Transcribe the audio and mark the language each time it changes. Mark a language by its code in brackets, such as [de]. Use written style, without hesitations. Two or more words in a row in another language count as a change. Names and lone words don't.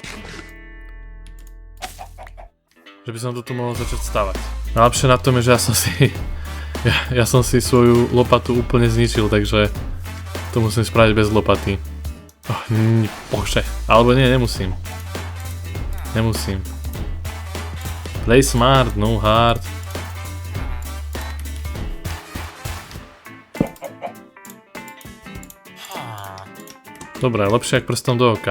[sk] Že by som to tu mohol začať stavať. Najlepšie na tom je, že ja som si svoju lopatu úplne zničil, takže to musím spraviť bez lopaty. Bože. Alebo nie, nemusím. [en] Play smart, no hard. [sk] Dobre, lepšie ako prstom do oka.